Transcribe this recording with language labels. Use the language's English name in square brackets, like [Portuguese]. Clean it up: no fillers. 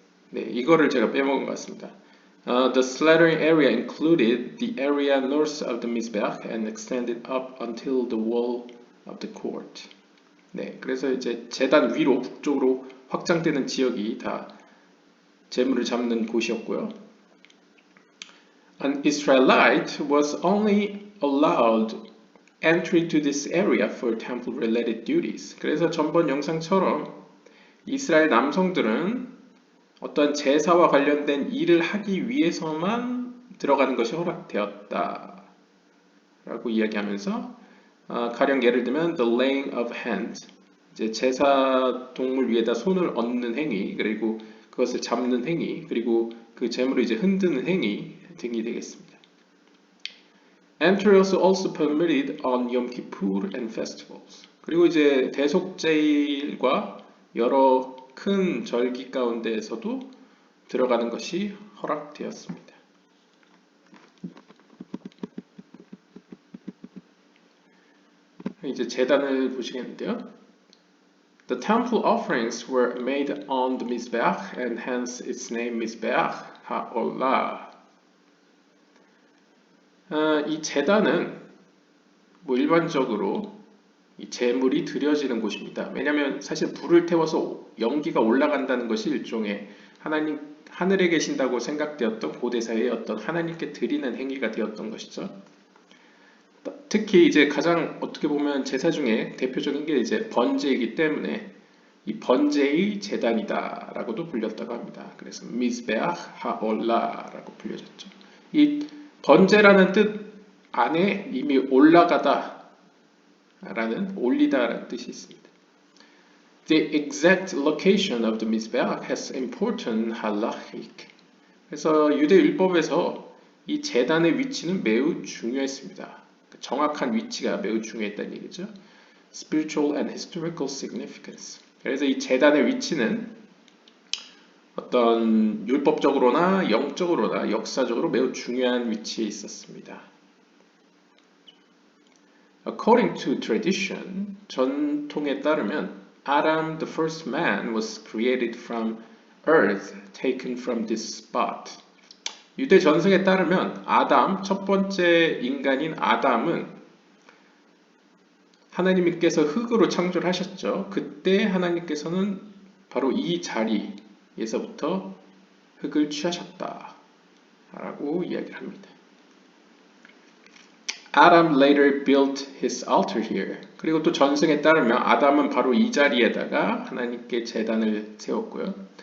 [Korean] 네, 이거를 제가 빼먹은 것 같습니다. [English] The slaughtering area included the area north of the Mizbeach and extended up until the wall of the court. [Korean] 네, 그래서 이제 제단 위로 북쪽으로 확장되는 지역이 다 제물을 잡는 곳이었고요. [English] An Israelite was only allowed entry to this area for temple-related duties. [Korean] 그래서 전번 영상처럼 이스라엘 남성들은 어떤 제사와 관련된 일을 하기 위해서만 들어가는 것이 허락되었다 라고 이야기하면서 가령 예를 들면 [English] the laying of hands, [Korean] 이제 제사 동물 위에다 손을 얹는 행위, 그리고 그것을 잡는 행위, 그리고 그 제물을 이제 흔드는 행위 등이 되겠습니다. [English] Entry was also permitted on Yom Kippur and festivals. [Korean] 그리고 이제 대속제일과 여러 큰 절기 가운데에서도 들어가는 것이 허락되었습니다. 이제 제단을 보시겠는데요. [English] The temple offerings were made on the Mizbeach and hence its name Mizbeach HaOlah. [Korean] 이 제단은 뭐 일반적으로 이 제물이 드려지는 곳입니다. 왜냐하면 사실 불을 태워서 연기가 올라간다는 것이 일종의 하나님 하늘에 계신다고 생각되었던 고대사의 어떤 하나님께 드리는 행위가 되었던 것이죠. 특히 이제 가장 어떻게 보면 제사 중에 대표적인 게 이제 번제이기 때문에 이 번제의 제단이다라고도 불렸다고 합니다. 그래서 미즈베ach 하올라라고 불려졌죠. 이 번제라는 뜻 안에 이미 올라가다라는 올리다라는 뜻이 있습니다. [English] The exact location of the mizbeach has important halachic. [Korean] 그래서 유대 율법에서 이 제단의 위치는 매우 중요했습니다. 정확한 위치가 매우 중요했다는 얘기죠. [English] Spiritual and historical significance. [Korean] 그래서 이 제단의 위치는 어떤 율법적으로나 영적으로나 역사적으로 매우 중요한 위치에 있었습니다. [English] According to tradition, [Korean] 전통에 따르면 [English] Adam, the first man, was created from earth taken from this spot. [Korean] 유대 전승에 따르면 아담, 첫 번째 인간인 아담은 하나님께서 흙으로 창조를 하셨죠. 그때 하나님께서는 바로 이 자리에서부터 흙을 취하셨다 라고 이야기를 합니다. [English] Adam later built his altar here. [Korean] 그리고 또 전승에 따르면 아담은 바로 이 자리에다가 하나님께 제단을 세웠고요.